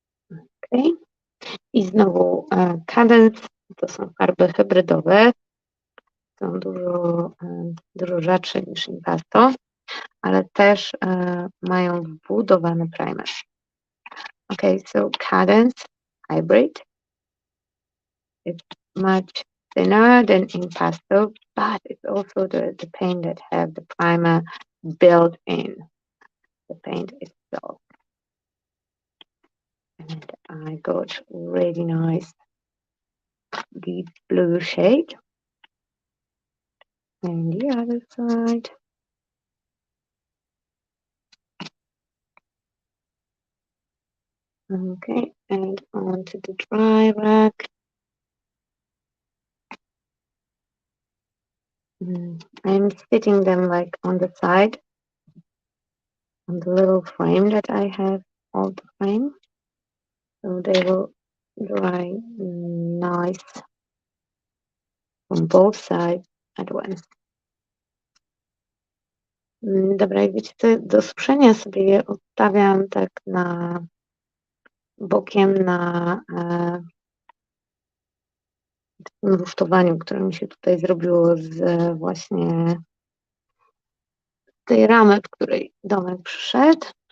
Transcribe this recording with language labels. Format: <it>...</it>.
<pl>Ok. I znowu Cadence, to są farby hybrydowe. Są dużo rzadsze niż Impasto, ale też mają wbudowany primer.</pl> <en>Okay, so Cadence Hybrid. It's much thinner than Impasto, but it's also the paint that have the primer built in the paint itself. And I got really nice deep blue shade. And the other side. Okay, and onto the dry rack. I'm sitting them like on the side, on the little frame that I have of the frame. So they will dry nice from both sides at once.</en> <pl>Dobra, i wiecie co, do suszenia sobie je odstawiam tak na bokiem na tym rusztowaniu, które mi się tutaj zrobiło z właśnie tej ramy, w której domek przyszedł.</pl>